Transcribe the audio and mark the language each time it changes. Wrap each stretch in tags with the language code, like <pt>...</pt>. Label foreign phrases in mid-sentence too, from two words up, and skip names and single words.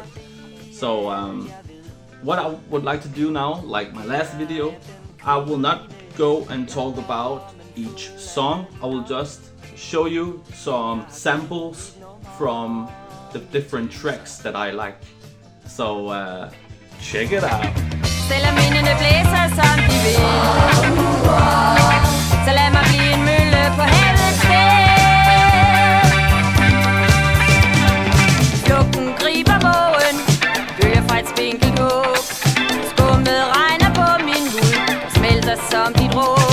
<en>So what I would like to do now, like my last video, I will not go and talk about each song. I will just show you some samples from the different tracks that I like. So check it out.</en> <da>Selvom vindene blæser som de vil, så lad mig blive en mølle på havets bed. Flugten griber vågen, bølger fra et spinkelt håb. Skummet regner på min hud, smelter som dit råb.</da>